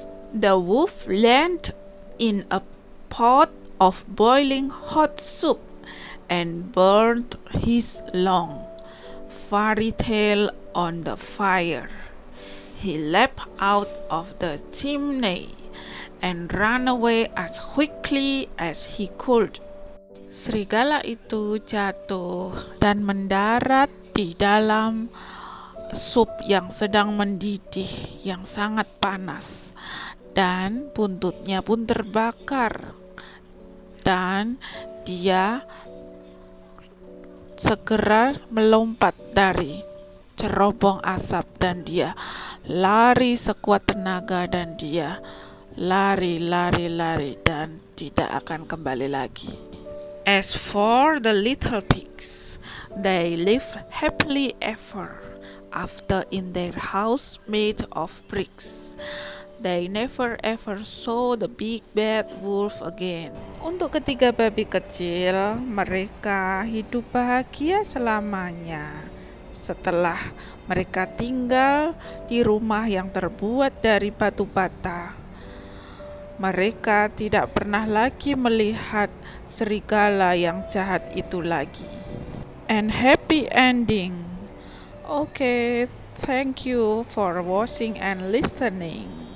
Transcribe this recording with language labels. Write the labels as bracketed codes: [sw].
[en] The wolf landed in a pot of boiling hot soup and burned his long, furry tail on the fire. He leapt out of the chimney and ran away as quickly as he could. [id] Serigala itu jatuh dan mendarat di dalam sup yang sedang mendidih, yang sangat panas, dan buntutnya pun terbakar. Dan dia segera melompat dari cerobong asap dan dia lari sekuat tenaga dan dia lari dan tidak akan kembali lagi. [en] As for the little pigs, they lived happily ever after in their house made of bricks. They never ever saw the big bad wolf again. [id] Untuk ketiga babi kecil, mereka hidup bahagia selamanya setelah mereka tinggal di rumah yang terbuat dari batu bata. Mereka tidak pernah lagi melihat serigala yang jahat itu lagi. [en] And happy ending. Okay, thank you for watching and listening.